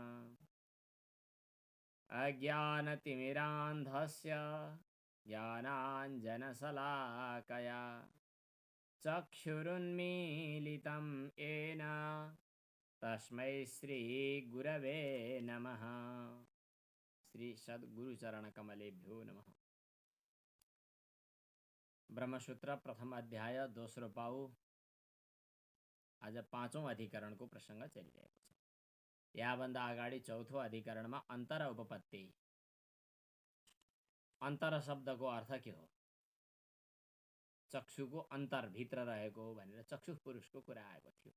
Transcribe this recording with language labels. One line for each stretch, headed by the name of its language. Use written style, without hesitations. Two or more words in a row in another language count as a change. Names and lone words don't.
Sanskrit: अज्ञानतिमिरान्धस्य ज्ञानाञ्जनशलाकया चक्षुरुन्मीलितं येन तस्मै श्रीगुरवे नमः। श्री सद्गुरुचरणकमलेभ्यो नमः।
Nepali: ब्रह्मसूत्र प्रथम अध्याय दोस्रो पाउ आज पाँचौं अधिकरणको प्रसङ्ग चलिरहेको छ। याभन्दा अगाडि चौथो अधिकरणमा अन्तर उपपत्ति, अन्तर शब्दको अर्थ के हो, चक्षुको अन्तर भित्र रहेको भनेर चक्षु पुरुषको कुरा आएको थियो।